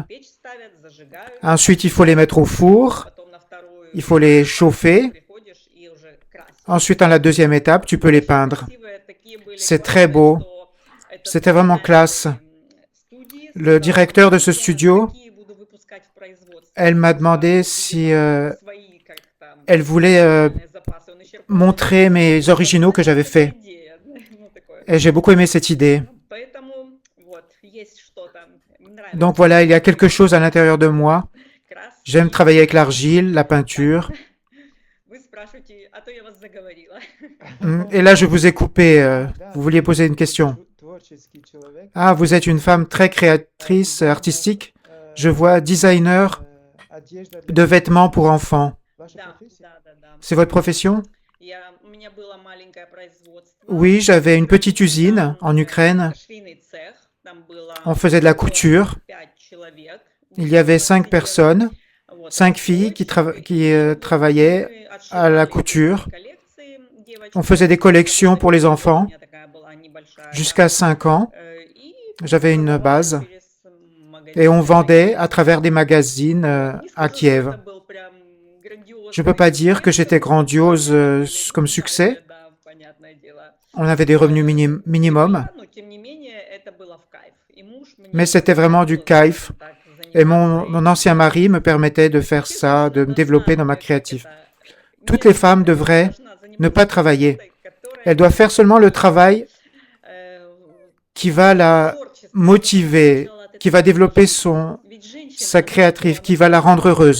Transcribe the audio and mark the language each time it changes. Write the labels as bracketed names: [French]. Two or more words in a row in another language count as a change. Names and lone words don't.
[Russian] печь ставят, зажигают, [French] Ensuite, il faut les mettre au four, [Russian] потом на вторую [French] il faut les chauffer. [Russian] приходишь и уже красишь. [French] Ensuite, dans la deuxième étape, tu peux les peindre. [Russian] Красивые такие были, [French] C'est très beau. [Russian] что это [French] C'était vraiment classe. [Russian] студии, [French] Le directeur de ce studio, [Russian] какие буду выпускать в производстве. [French] elle m'a demandé si [Russian] Свои как-то [French] elle voulait [Russian] запасы. Он исчерпал [French] montrer mes originaux que j'avais faits. [Russian] идея, ну, такое. [French] Et j'ai beaucoup aimé cette idée. [Russian] Поэтому вот есть что-то. Мне нравится [French] Donc voilà, il y a quelque chose à l'intérieur de moi. [Russian] краски. [French] J'aime travailler avec l'argile, la peinture. [Russian] Вы спрашиваете, а то я вас заговорила. [French] Et là, je vous ai coupé. Vous vouliez poser une question. [Russian] Творческий человек. [French] Ah, vous êtes une femme très créatrice, artistique. Je vois designer [Russian] Одежда [French] de vêtements pour enfants. [Russian] Ваша Да, профессия? да, да, да. [French] C'est votre profession? [Russian] У меня было маленькое производство. [French] Oui, j'avais une petite usine en Ukraine. [Russian] Швейный цех. Там было [French] On faisait de la couture. [Russian] 5 человек. [French] Il y avait 5 personnes, [Russian] Вот. [French] 5 filles qui travaillaient [Russian] Мы [French] à la [Russian] отшивали [French] couture. [Russian] коллекции девочек. [French] On faisait des collections pour les enfants. [Russian] У меня такая была небольшая, [French] Jusqu'à 5 ans, [Russian] и [French] j'avais une base. [Russian] через магазин. [French] Et on vendait à travers des magazines [Russian] Не [French] à [Russian] скажу, что [French] Kiev. [Russian] это был прям грандиозный [French] Je ne peux pas dire que [Russian] успех, [French] j'étais grandiose comme [Russian] начали, [French] succès, [Russian] да, понятно. понятное дело. [French] On avait des revenus minimum, [Russian] Да, но тем не менее это было в кайф. И муж мне [French] mais c'était vraiment du [Russian] позволял [French] kiff. [Russian] так [French] Et [Russian] заниматься. [French] mon ancien mari me permettait de faire ça, de me développer dans ma créative. Toutes les femmes devraient ne pas travailler. Elles doivent faire seulement le travail qui va la motiver, qui va développer sa créative, qui va la rendre heureuse.